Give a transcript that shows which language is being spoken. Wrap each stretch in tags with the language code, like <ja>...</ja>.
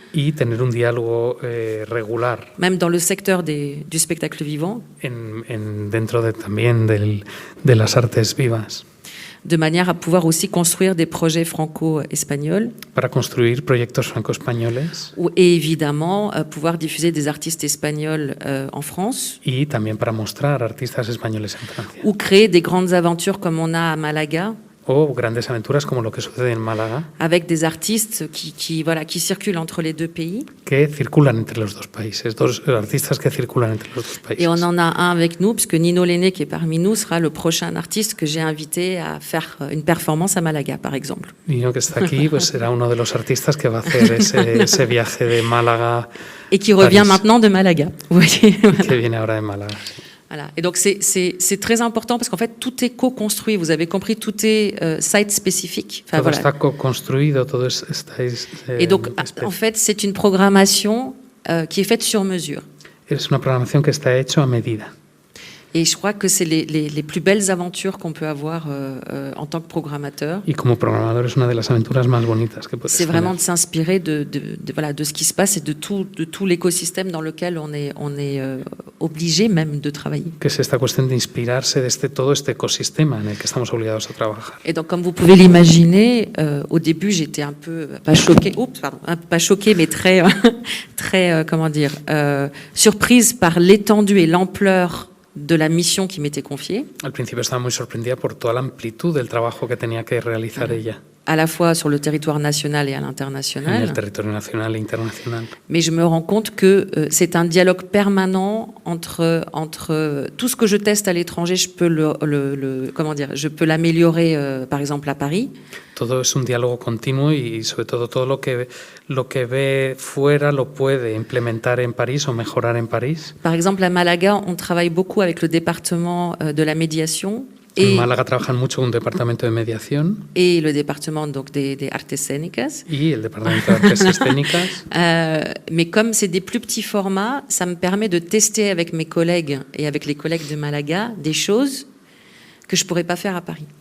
<es>y tener un diálogo regular</es> <fr>même dans le secteur du spectacle vivant,</fr> <es>dentro también de las artes vivas,</es> <fr>de manière à pouvoir aussi construire des projets franco-espagnols</fr> <es>para construir proyectos franco-españoles</es> <fr>et évidemment pouvoir diffuser des artistes espagnols en France</fr> <es>y también para mostrar artistas españoles en Francia.</es> <fr>ou créer des grandes aventures comme on a à Malaga,</fr> <es>O grandes aventuras como lo que sucede en Málaga,</es> <fr>avec des artistes qui circulent entre les 2 pays.</fr> <es>que circulan entre los 2 países, 2 artistas que circulan entre los 2 países.</es> <fr>Et on en a un avec nous, puisque Nino Lenné, qui est parmi nous, sera le prochain artiste que j'ai invité à faire une performance à Malaga, par exemple.</fr> <es>Nino, que está aquí, pues será uno de los artistas que va a hacer ese viaje de Málaga</es> <fr>Et qui revient</fr> <es>París,</es> <fr>maintenant de Malaga. Vous voyez, voilà.</fr> <es>que viene ahora de Málaga.</es> <fr>Voilà. Et donc c'est très important parce qu'en fait tout est co-construit. Vous avez compris, tout est site spécifique. Enfin,</fr> <es>Todo</es> <fr>voilà.</fr> <es>está co-construido, todo está</es> <fr>Et donc en fait c'est une programmation qui est faite sur mesure.</fr> <es>es una programación que está hecho a medida.</es> <fr>Et je crois que c'est les plus belles aventures qu'on peut avoir en tant que programmateur.</fr> <es>Y como programador es una de las aventuras más bonitas que puedes</es> <fr>C'est vraiment</fr> <es>tener.</es> <fr>de s'inspirer de ce qui se passe et de tout l'écosystème dans lequel on est obligé même de travailler.</fr> <es>Que es esta cuestión de inspirarse de todo este ecosistema en el que estamos obligados a trabajar.</es> <fr>Et donc, comme vous pouvez l'imaginer, au début, j'étais un peu pas choquée, pas choquée, mais très, comment dire, surprise par l'étendue et l'ampleur de la mission qui m'était confiée,</fr> <es>Al principio estaba muy sorprendida por toda la amplitud del trabajo que tenía que realizar ella</es> <fr>à la fois sur le territoire national et à</fr> <es>en</es> <fr>l'international.</fr> <es>el territorio nacional e internacional.</es> <fr>Mais je me rends compte que c'est un dialogue permanent entre tout ce que je teste à l'étranger, je peux comment dire, je peux l'améliorer, par exemple à Paris.</fr> <es>Todo es un diálogo continuo y sobre todo lo que ve fuera lo puede implementar en París o mejorar en París.</es> <fr>Par exemple, à Malaga, on travaille beaucoup avec le département de la médiation</fr> <es>En</es> <fr>et</fr> <es>Málaga trabajan mucho con un departamento de mediación</es> <fr>le département donc des</fr> <es>artes escénicas. y el departamento de artes escénicas.</es> <fr>Mais comme c'est des plus petits formats, ça me permet de tester avec mes collègues et avec les collègues de Malaga des choses que je pourrais pas faire à Paris.</fr>